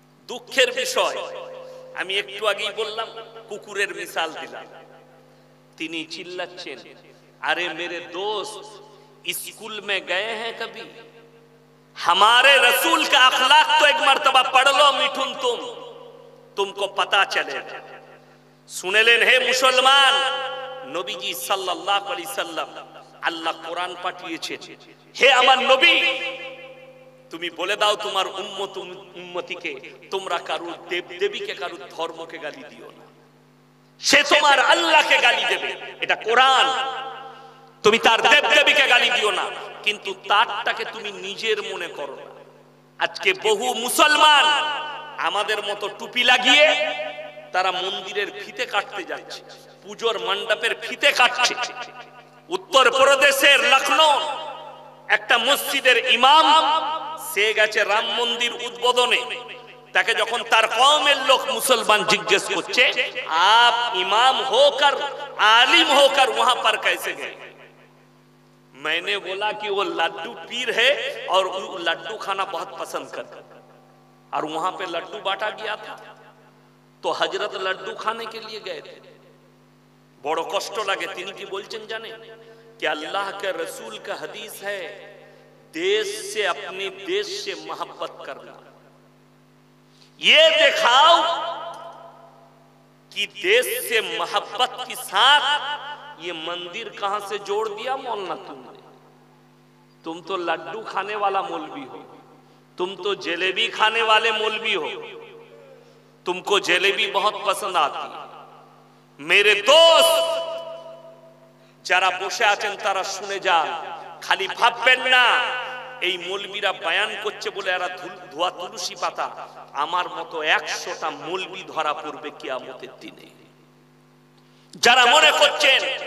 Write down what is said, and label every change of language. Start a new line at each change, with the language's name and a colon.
Bangla: दुखेर विषय, আমি একটু আগেই বললাম, কুকুরের মিসাল দিলাম। তিনি চিল্লাচ্ছেন,
Hindi: अरे मेरे दोस्त स्कूल में गए हैं कभी? हमारे रसूल का अखलाक तो एक मर्तबा पढ़ लो मिठुन, तुमको पता चलेगा।
Bangla: सुने लेन हे मुसलमान, नबीजी सल्लल्लाहु अलैहि वसल्लम আল্লাহ কোরআন পাঠিয়েছেন। হে আমার নবী, তুমি বলে দাও তোমার উম্মতিকে, তোমরা কারুর দেব দেবীকে, কারুর ধর্মকে গালি দিও না, সে তোমার আল্লাহকে গালি দেবে। এটা কোরআন। তুমি তার দেব দেবীকে গালি দিও না, কিন্তু তারটাকে তুমি নিজের মনে করো না। আজকে বহু মুসলমান আমাদের মতো টুপি লাগিয়ে তারা মন্দিরের ফিতে কাটতে যাচ্ছে, পূজোর মণ্ডপের ফিতে কাটছে। উত্তর প্রদেশের লখনৌ একটা মসজিদের ইমাম, সে গেছে রাম মন্দির উদ্বোধনে। তাকে যখন তার কওমের লোক মুসলমান জিজ্ঞেস করছে,
Hindi: आप इमाम होकर, आलिम होकर वहां पर कैसे गए? मैंने बोला कि वो लड्डू पीर है और वो लड्डू खाना बहुत पसंद करता, और वहां पे लड्डू बांटा गया था, तो हजरत लड्डू खाने के लिए गए थे।
Bangla: बड़ो कष्ट लगे। তিনি কি বলছেন জানেন?
Hindi: कि अल्लाह के रसूल का हदीस है, देश से, अपने देश से मोहब्बत करना। ये दिखाओ कि देश से मोहब्बत के साथ ये मंदिर कहां से जोड़ दिया मौलाना तुमने? तुम तो लड्डू खाने वाला मौलवी हो, तुम तो जलेबी खाने वाले मौलवी हो, तुमको जलेबी बहुत पसंद आती है। मेरे दोस्त
Bangla: যারা বসে আছেন তারা শুনে যান, খালি ভাববেন না এই মৌলবীরা বয়ান করছে বলে এরা ধোয়া তুলসী পাতা। আমার মতো 100টা মৌলবী ধরা পড়বে কিয়ামতের দিনে। যারা মনে করছেন